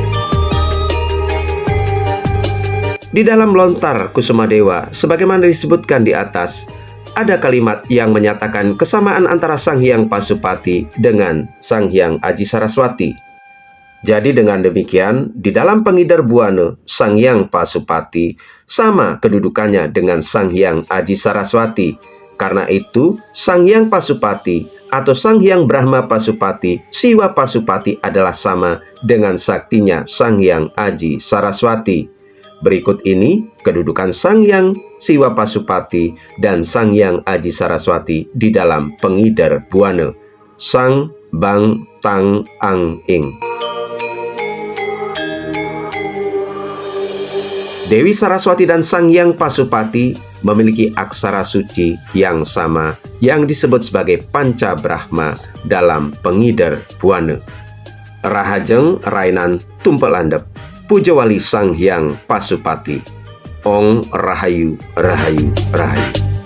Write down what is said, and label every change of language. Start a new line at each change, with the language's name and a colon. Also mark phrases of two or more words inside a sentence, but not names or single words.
Indonesian: Di dalam lontar Kusuma Dewa, sebagaimana disebutkan di atas, ada kalimat yang menyatakan kesamaan antara Sang Hyang Pasupati dengan Sang Hyang Aji Saraswati. Jadi dengan demikian, di dalam pengidar buana, Sang Hyang Pasupati sama kedudukannya dengan Sang Hyang Aji Saraswati. Karena itu, Sang Hyang Pasupati atau Sang Hyang Brahma Pasupati, Siwa Pasupati adalah sama dengan saktinya Sang Hyang Aji Saraswati. Berikut ini kedudukan Sang Hyang Siwa Pasupati dan Sang Hyang Aji Saraswati di dalam pengidar buana.
Sanskrit: Sang Bang Tang Ang Ing.
Indonesian: Dewi Saraswati dan Sang Hyang Pasupati memiliki aksara suci yang sama yang disebut sebagai Panca Brahma dalam pengidar buana.
Balinese: Rahajeng Rainan Tumpek Landep, Puja Wali Sang Hyang Pasupati. Ong Rahayu, Rahayu, Rahayu.